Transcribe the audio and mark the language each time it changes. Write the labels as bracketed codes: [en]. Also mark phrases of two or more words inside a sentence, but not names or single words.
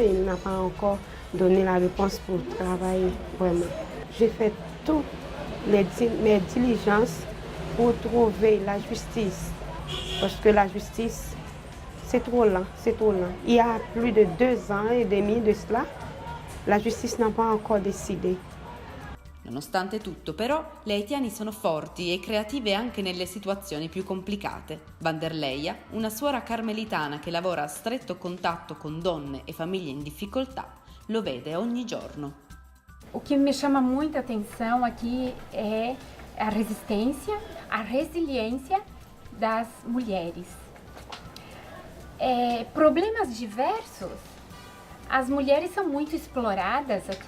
[fr] Il n'a pas encore donné la réponse pour travailler vraiment. J'ai fait toutes mes diligences pour trouver la justice parce que la justice, c'est trop lent, c'est trop lent. Il y a plus de 2 ans et demi de cela, la justice n'a pas encore décidé. [it] Nonostante tutto, però, le haitiane sono forti e creative anche nelle situazioni più complicate. Vanderleia, una suora carmelitana che lavora a stretto contatto con donne e famiglie in difficoltà, lo vede ogni giorno. [pt] O que me chama muita atenção aqui é a resistência, a resiliência das mulheres. Problemas diversos. As mulheres são muito exploradas aqui.